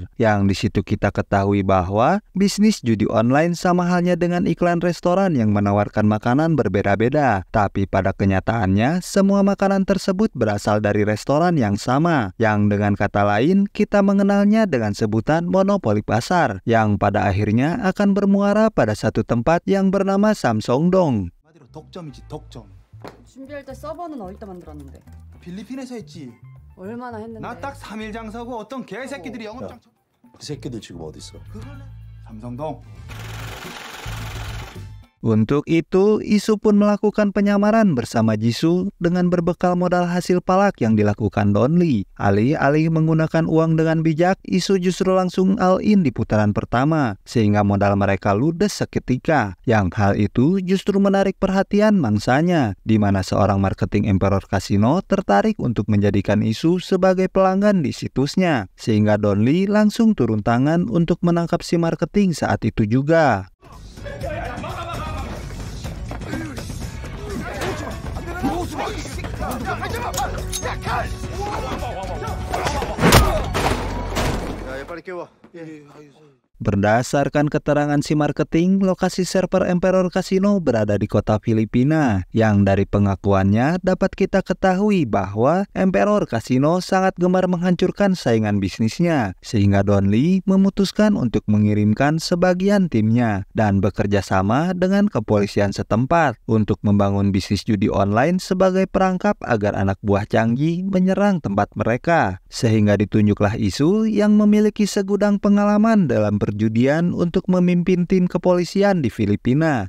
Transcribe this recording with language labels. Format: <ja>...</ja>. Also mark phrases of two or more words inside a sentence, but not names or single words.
<id>Yang di situ kita ketahui bahwa bisnis judi online sama halnya dengan iklan restoran yang menawarkan makanan berbeda-beda, tapi pada kenyataannya semua makanan tersebut berasal dari restoran yang sama, yang dengan kata lain kita mengenalnya dengan sebutan monopoli pasar, yang pada akhirnya akan bermuara pada satu tempat yang bernama Samsongdong.</id> <ko>독점이지 독점. 준비할 때 서버는 어디다 만들었는데? 필리핀에서 했지. 얼마나 했는데? 나 딱 3일 장사고 어떤 개새끼들이 영업장. 그 새끼들 지금 어디 있어? 그거네. 삼성동.</ko> <id>Untuk itu, Isu pun melakukan penyamaran bersama Jisoo dengan berbekal modal hasil palak yang dilakukan Donli. Alih-alih menggunakan uang dengan bijak, Isu justru langsung all-in di putaran pertama, sehingga modal mereka ludes seketika. Yang hal itu justru menarik perhatian mangsanya, di mana seorang marketing Emperor Casino tertarik untuk menjadikan Isu sebagai pelanggan di situsnya, sehingga Donli langsung turun tangan untuk menangkap si marketing saat itu juga.</id> <ko>야, 빨리 깨워.</ko> <id>Berdasarkan keterangan si marketing, lokasi server Emperor Casino berada di kota Filipina, yang dari pengakuannya dapat kita ketahui bahwa Emperor Casino sangat gemar menghancurkan saingan bisnisnya, sehingga Donli memutuskan untuk mengirimkan sebagian timnya dan bekerja sama dengan kepolisian setempat untuk membangun bisnis judi online sebagai perangkap agar anak buah Changi menyerang tempat mereka, sehingga ditunjuklah Isu yang memiliki segudang pengalaman dalam perjudian untuk memimpin tim kepolisian di Filipina.</id>